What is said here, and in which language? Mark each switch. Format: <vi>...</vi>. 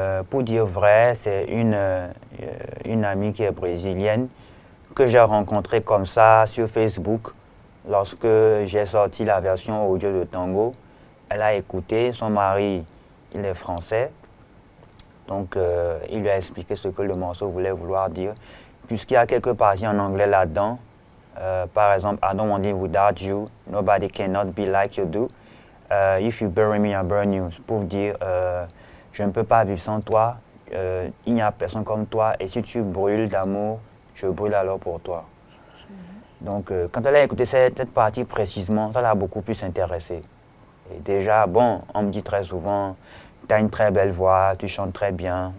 <fr>Pour dire vrai, c'est une amie qui est brésilienne que j'ai rencontrée comme ça sur Facebook lorsque j'ai sorti la version audio de Tango. Elle a écouté, son mari, il est français. Donc, il lui a expliqué ce que le morceau voulait vouloir dire. Puisqu'il y a quelques parties en anglais là-dedans. Par exemple,</fr> <en>I don't want to live without you. Nobody cannot be like you do. If you bury me, I burn you.</en> <fr>Pour dire, je ne peux pas vivre sans toi. Il n'y a personne comme toi. Et si tu brûles d'amour, je brûle alors pour toi. Donc, quand elle a écouté cette partie précisément, ça l'a beaucoup plus intéressée. Et déjà, bon, on me dit très souvent, tu as une très belle voix, tu chantes très bien.</fr>